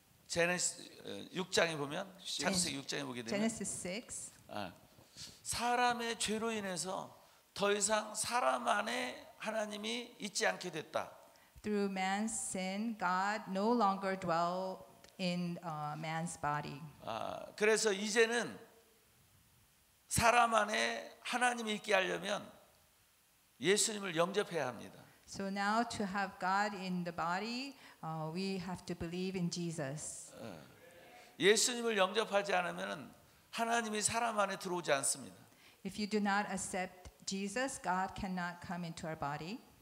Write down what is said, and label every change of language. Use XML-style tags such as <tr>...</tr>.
<ko>제네시스 6장에 보면 창세기 6장에 보게 되면</ko> <en>Genesis 6,</en> <ko>사람의 죄로 인해서 더 이상 사람 안에 하나님이 있지 않게 됐다.</ko> <en>through man's sin, God no longer dwelled in man's body.</en> <ko>그래서 이제는 사람 안에 하나님이 있게 하려면 예수님을 영접해야 합니다.</ko> <en>So now to have God in the body, we have to believe in Jesus.</en> <ko>예수님을 영접하지 않으면 하나님이 사람 안에 들어오지 않습니다.</ko> <en>If you do not accept Jesus, God cannot come into our body.</en>